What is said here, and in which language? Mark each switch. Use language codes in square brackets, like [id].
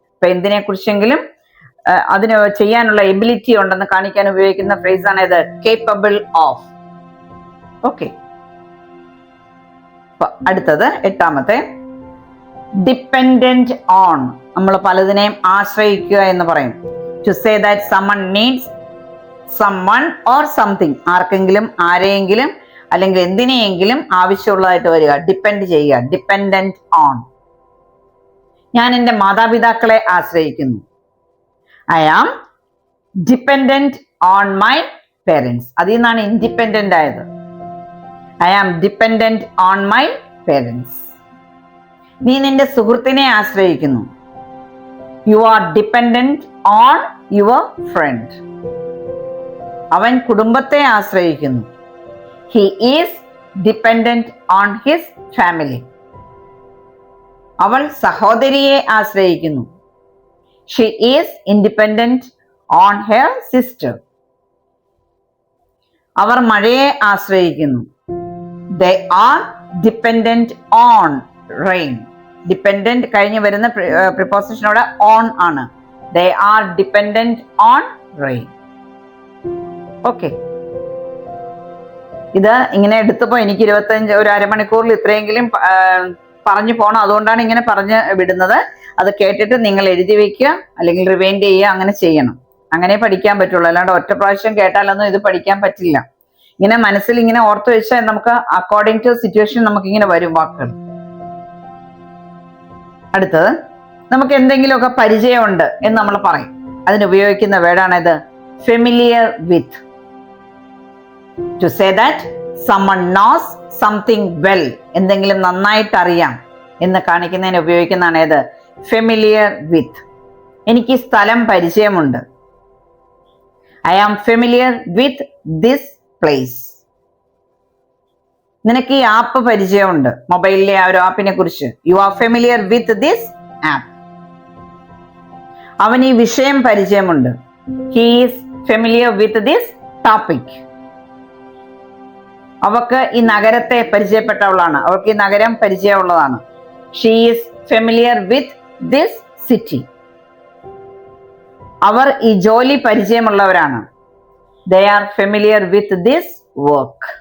[ml] ഇപ്പൊ എന്തിനെ കുറിച്ചെങ്കിലും അതിന് ചെയ്യാനുള്ള എബിലിറ്റി ഉണ്ടെന്ന് കാണിക്കാൻ ഉപയോഗിക്കുന്ന ഫ്രേസാണ് ഇത്, കേപ്പബിൾ ഓഫ്. ഓക്കെ, അടുത്തത് എട്ടാമത്തെ, ഡിപ്പെൻഡന്റ് ഓൺ. നമ്മൾ പലതിനെയും ആശ്രയിക്കുക എന്ന് പറയും. [en] To say that someone needs someone or something. [ml] ആർക്കെങ്കിലും, ആരെയെങ്കിലും അല്ലെങ്കിൽ എന്തിനെയെങ്കിലും ആവശ്യമുള്ളതായിട്ട് വരിക, ഡിപ്പെൻഡ് ചെയ്യുക, ഡിപ്പെൻഡന്റ് ഓൺ. ഞാൻ എൻ്റെ മാതാപിതാക്കളെ ആശ്രയിക്കുന്നു. [en] I am dependent on my parents. [ml] അതിൽ നിന്നാണ് ഇൻഡിപെൻഡന്റ് ആയത്. [en] I am dependent on my parents. [ml] നീ നിന്റെ സുഹൃത്തിനെ ആശ്രയിക്കുന്നു. [en] You are dependent on your friend. [ml] അവൻ കുടുംബത്തെ ആശ്രയിക്കുന്നു. [en] He is dependent on his family. [ml] അവൾ സഹോദരിയെ ആശ്രയിക്കുന്നു. [en] She is independent on her sister. [ml] അവർ മഴയെ ആശ്രയിക്കുന്നു. [en] They are dependent on rain. [ml] Dependent കഴിഞ്ഞ് വരുന്ന പ്രിപ്പോസിഷനോടെ ഓൺ ആണ്. [en] They are dependent on rain. [ml] Okay, ഇത് ഇങ്ങനെ എടുത്തപ്പോ എനിക്ക് 25 ഒരു അരമണിക്കൂറിൽ ഇത്രയെങ്കിലും പറഞ്ഞു പോണം. അതുകൊണ്ടാണ് ഇങ്ങനെ പറഞ്ഞ് വിടുന്നത്. അത് കേട്ടിട്ട് നിങ്ങൾ എഴുതി വെക്കുക, അല്ലെങ്കിൽ റിവൈൻഡ് ചെയ്യുക, അങ്ങനെ ചെയ്യണം. അങ്ങനെ പഠിക്കാൻ പറ്റുള്ളൂ. അല്ലാണ്ട് ഒറ്റ പ്രാവശ്യം കേട്ടാലൊന്നും ഇത് പഠിക്കാൻ പറ്റില്ല. ഇങ്ങനെ മനസ്സിൽ ഇങ്ങനെ ഓർത്ത് വെച്ചാൽ നമുക്ക് [en] according to situation [ml] നമുക്ക് ഇങ്ങനെ വരും വാക്കുകൾ. അടുത്തത്, നമുക്ക് എന്തെങ്കിലുമൊക്കെ പരിചയമുണ്ട് എന്ന് നമ്മൾ പറയും. അതിനുപയോഗിക്കുന്ന വേർഡാണിത്, familiar with. [en] to say that someone knows something well, [ml] എന്തെങ്കിലും നന്നായിട്ട് അറിയാം എന്ന് കാണിക്കുന്നതിന് ഉപയോഗിക്കുന്നതാണ് ഏത്, ഫെമിലിയർ വിത്ത്. എനിക്ക് ഈ സ്ഥലം പരിചയമുണ്ട്. [en] I am familiar with this place. [ml] നിനക്ക് ഈ ആപ്പ് പരിചയമുണ്ട്, മൊബൈലിലെ ആ ഒരു ആപ്പിനെ കുറിച്ച്. [en] You are familiar with this app. [ml] അവൻ ഈ വിഷയം പരിചയമുണ്ട്. [en] He is familiar with this topic. [ml] അവൾക്ക് ഈ നഗരത്തെ പരിചയപ്പെട്ടവളാണ്, അവൾക്ക് ഈ നഗരം പരിചയമുള്ളതാണ്. [en] She is familiar with this city. [ml] അവർ ഈ ജോലി പരിചയമുള്ളവരാണ്. [en] They are familiar with this work.